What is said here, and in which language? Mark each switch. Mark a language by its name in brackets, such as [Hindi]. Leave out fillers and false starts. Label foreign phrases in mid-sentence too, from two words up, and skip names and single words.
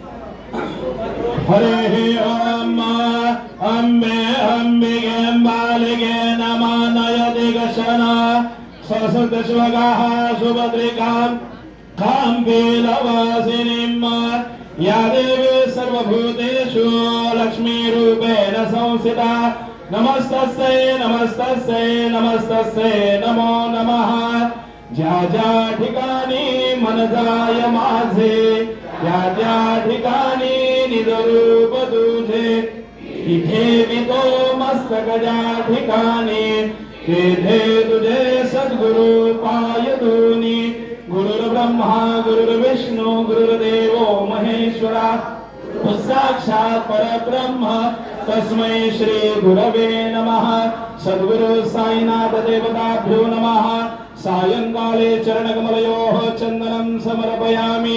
[Sanskrit] हरे ओम अम्बे अंबिके बालिके नमः नयति गशन ससदश्वगाः सुभद्रिकां काम्बीलवासिनीं या देवी सर्वभूतेषु लक्ष्मीरूपेण संस्थिता नमस्तस्यै नमस्तस्यै नमस्तस्यै नमो नमः। [Marathi] ज्या ज्या ठिकाणी मन जाय माझे त्या त्या ठिकाणी निजरूप तुझे तिथे मी तो मस्तक ज्या ठिकाणी तेथे तुझे सद्गुरु पाय दोनी। [Sanskrit] गुरुर्ब्रह्मा गुरुर्विष्णू गुरुर्देवो महेश्वरा साक्षात् परब्रह्म तस्मै श्री गुरवे नमः। सद्गुरु साईनाथ देवताभ्यो नमः। सायंकाले चरणकमलयोः चन्दनं समर्पयामि।